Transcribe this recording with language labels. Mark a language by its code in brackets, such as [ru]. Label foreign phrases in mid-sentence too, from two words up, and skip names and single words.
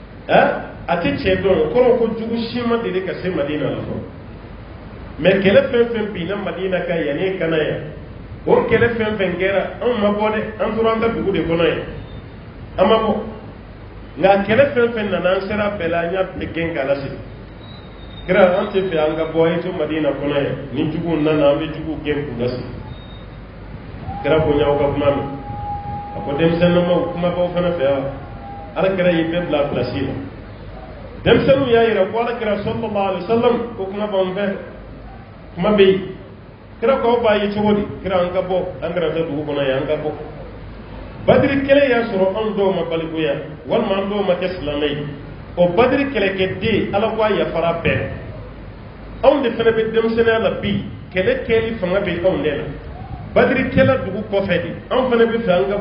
[bm] ate cɛ dɔn kɔrɔ ko jugu si ma deli ka se Madina la fɔlɔ mais kɛlɛ fɛn fɛn binna Madina kan yanni kana yan o kɛlɛ fɛn fɛn kɛra anw ma bɔ dɛ an tora an ka dugu de kɔnɔ yan an ma bɔ nka kɛlɛ fɛn fɛn nana an sera bɛɛ la an y'a bɛɛ gɛn k'a lasigi kira an tɛ fɛ an ka bɔ an ye to Madina kɔnɔ yan ni juguw nana an bɛ juguw gɛn k'u lasigi kira bonya aw ka kuma mɛn a ko denmisɛnninmaw kumabaw fana fɛ yan alakira y'i bɛɛ bila pilasi la denmisɛnninw y'a yira ko alakira [ar] صلى الله عليه وسلم [bm] ko kuma b'an fɛ kuma bɛ yen kira ko aw b'a ye cogo di kira an ka bɔ an kana taa dugu kɔnɔ yan an ka bɔ badiri kɛlɛ y'a sɔrɔ anw dɔw ma balikuya walima an dɔw ma kɛ silamɛ ye o badiri kɛlɛkɛden ala ko a yafara bɛɛ anw de fana bɛ denmisɛnninya la bi kɛlɛ kɛli fanga bɛ anw de la badiri kɛla dugu kɔfɛ de anw fana bɛ fɛ an ka